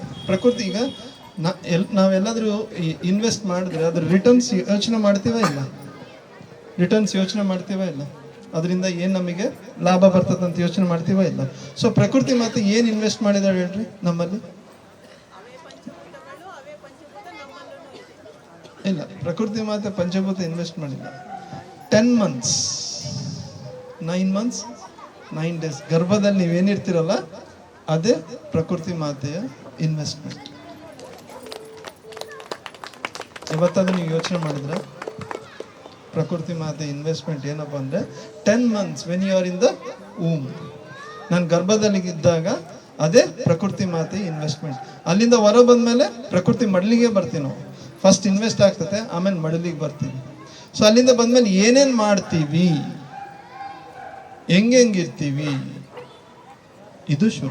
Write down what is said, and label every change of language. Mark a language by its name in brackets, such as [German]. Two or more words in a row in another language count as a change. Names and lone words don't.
[Kannada] ಪ್ರಕೃತಿ ಈಗ ನಾವೆಲ್ಲಾದರೂ ಇನ್ವೆಸ್ಟ್ ಮಾಡಿದ್ರೆ ಅದ್ರ ರಿಟರ್ನ್ಸ್ ಯೋಚನೆ ಮಾಡ್ತೀವ ಇಲ್ಲ? ಅದರಿಂದ ಏನು ನಮಗೆ ಲಾಭ ಬರ್ತದೆ ಅಂತ ಯೋಚನೆ ಮಾಡ್ತೀವ ಇಲ್ಲ? ಸೊ ಪ್ರಕೃತಿ ಮಾತೆ ಏನು ಇನ್ವೆಸ್ಟ್ ಮಾಡಿದಾಳೆ ಹೇಳ್ರಿ ನಮ್ಮಲ್ಲಿ? ಇಲ್ಲ, ಪ್ರಕೃತಿ ಮಾತೆ ಪಂಚಭೂತ ಇನ್ವೆಸ್ಟ್ ಮಾಡಿಲ್ಲ. [English] 10 months 9 months 9 days [Kannada] ಗರ್ಭದಲ್ಲಿ ನೀವೇನಿರ್ತೀರಲ್ಲ, ಅದೇ ಪ್ರಕೃತಿ ಮಾತೆಯ ಇನ್ವೆಸ್ಟ್ಮೆಂಟ್. ಇವತ್ತಾದ್ರೂ ನೀವು ಯೋಚನೆ ಮಾಡಿದ್ರೆ ಪ್ರಕೃತಿ ಮಾತೆ ಇನ್ವೆಸ್ಟ್ಮೆಂಟ್ ಏನಪ್ಪ ಅಂದರೆ [English] 10 months when you are in the womb. [Kannada] ನಾನು ಗರ್ಭದಲ್ಲಿ ಇದ್ದಾಗ ಅದೇ ಪ್ರಕೃತಿ ಮಾತೆ ಇನ್ವೆಸ್ಟ್ಮೆಂಟ್. ಅಲ್ಲಿಂದ ಹೊರ ಬಂದಮೇಲೆ ಪ್ರಕೃತಿ ಮಡಲಿಗೆ ಬರ್ತೀವಿ ನಾವು. [English] first invest [Kannada] ಆಗ್ತದೆ, ಆಮೇಲೆ ಮಡಲಿಗೆ ಬರ್ತೀವಿ. ಸೊ ಅಲ್ಲಿಂದ ಬಂದಮೇಲೆ ಏನೇನು ಮಾಡ್ತೀವಿ, ಹೆಂಗಿರ್ತೀವಿ, ಇದು ಶುರು.